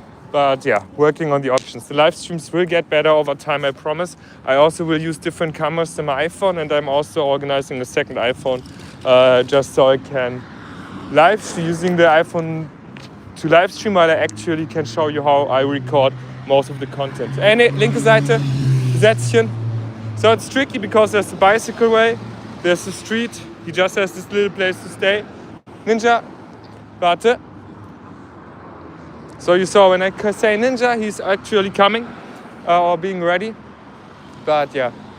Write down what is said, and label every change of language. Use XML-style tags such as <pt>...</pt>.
<en>But yeah, working on the options. The live streams will get better over time, I promise. I also will use different cameras than my iPhone, and I'm also organizing a second iPhone just so I can live using the iPhone to live stream, while I actually can show you how I record most of the content.</en> <de>Nee, linke Seite, Sätzchen.</de> <en>So it's tricky because there's the bicycle way, there's the street, he just has this little place to stay. Ninja,</en> <de>warte.</de> <en>So you saw when I say Ninja, he's actually coming or being ready. But yeah.</en>